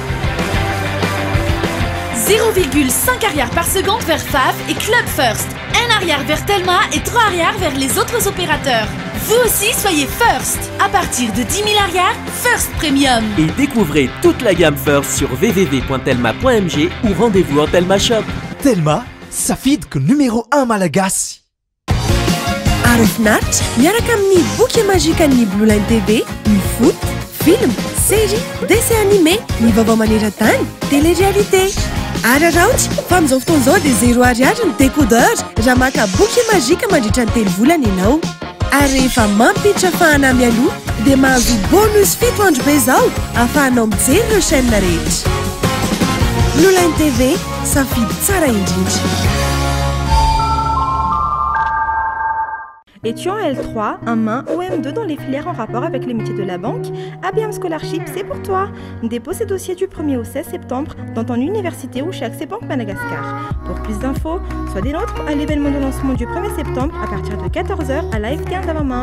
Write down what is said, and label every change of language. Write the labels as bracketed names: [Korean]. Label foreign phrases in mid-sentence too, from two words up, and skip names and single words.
[French] 0,5 arrière par seconde vers FAF et Club First. 1 arrière vers Telma et 3 arrière vers les autres opérateurs. Vous aussi, soyez First. À partir de 10 000 arrières, First Premium. Et découvrez toute la gamme First sur www.telma.mg ou rendez-vous en Telma Shop. [Malagasy] Telma, sa fidque numéro 1 malagasy. Arifnat, miaraka amin'ny boky magique an'ny Blue Line TV, ny [French] foot, film, série, dessin animé, [Malagasy] ny vaovao maneran-tany, télé-réalité. Araraoty fa amin'izao fotoan'izao dia 0 ariary ny décodeur raha maka boky magique mandritra ny 3 volana ianao. Ary rehefa mampiditra fahanamy aloha dia mahazo bonus 7 andro be izao ahafahanao mijery ireo chaîne rehetra. Blue Line TV, safidy tsara indrindra. [French] Étudiant L3, un main ou M2 dans les filières en rapport avec les métiers de la banque, ABM Scholarship, c'est pour toi. Dépose tes dossiers du 1er au 16 septembre dans ton université ou chez Accès Banque Madagascar. Pour plus d'infos, sois des nôtres à l'événement de lancement du 1er septembre à partir de 14h à l'AFT Andavamambe.